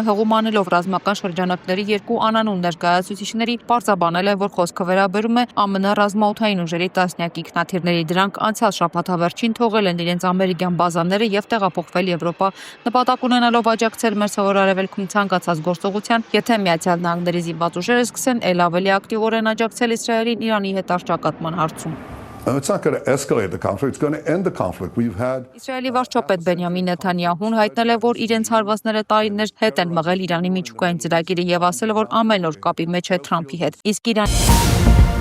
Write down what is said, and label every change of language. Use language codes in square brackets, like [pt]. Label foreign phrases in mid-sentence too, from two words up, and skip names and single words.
[hy] հղում անելով ռազմական շրջանակների երկու անանուն ներկայացուցիչների պարզաբանել է, որ խոսքը վերաբերում է ԱՄՆ ռազմաօդային ուժերի տասնյակ ինքնաթիռների։ Դրանք անցյալ շաբաթավերջին թողել են իրենց ամերիկյան բազաները եւ տեղափոխվել Եվրոպա, նպատակ ունենալով աջակցել մերձավոր արևելքում ցանկացած գործողության, եթե Միացյալ Նահանգների զինված ուժերը սկսեն ել ավելի ակտիվորեն աջակցել Իսրայելին Իրանի հետ առճակատման հարցում։ [en] It's not going to escalate the conflict, it's going to end the conflict. We've had [hy] Իսրայելի վարչապետ Բենյամին Նեթանյահուն հայտնել է, որ իրենց հարվածները տարիներ հետ են մղել Իրանի միջուկային ծրագիրը եւ ասել է, որ ամեն օր կապի մեջ է Թրամփի հետ։ Իսկ Իրանի